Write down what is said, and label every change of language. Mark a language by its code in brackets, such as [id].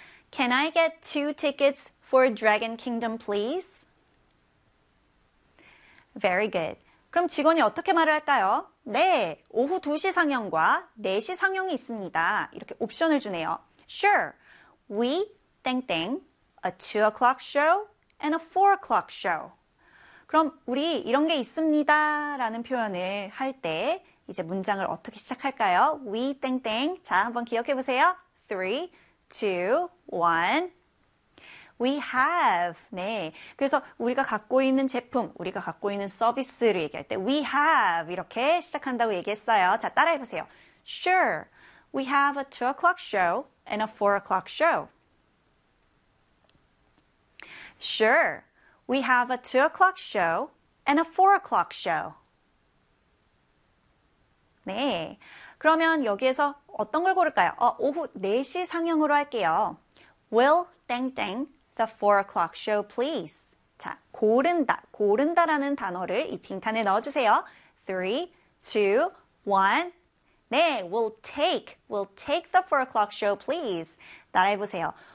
[en] Can I get two tickets for Dragon Kingdom, please? Very good. [ko] 그럼 직원이 어떻게 말을 할까요? 네, 오후 2시 상영과 4시 상영이 있습니다. 이렇게 옵션을 주네요. [en] Sure, we, 땡땡, a 2 o'clock show and a 4 o'clock show. [ko] 그럼 우리 이런 게 있습니다 라는 표현을 할 때 이제 문장을 어떻게 시작할까요? We, 땡땡, 자, 한번 기억해 보세요. [en] 3, 2, 1. We have, 네. [ko] 그래서 우리가 갖고 있는 제품, 우리가 갖고 있는 서비스를 얘기할 때 [en] We have [ko] 이렇게 시작한다고 얘기했어요. 자, 따라해보세요. [en] Sure, we have a 2 o'clock show and a 4 o'clock show. Sure, we have a 2 o'clock show and a 4 o'clock show. [ko] 네, 그러면 여기에서 어떤 걸 고를까요? 오후 4시 상영으로 할게요. [en] Will, 땡땡. The 4 o'clock show, please. [ko] 자, 고른다, 고른다라는 단어를 이 빈칸에 넣어주세요. [en] 3, 2, 1. 네, we'll take the 4 o'clock show, please. [ko] 따라해보세요.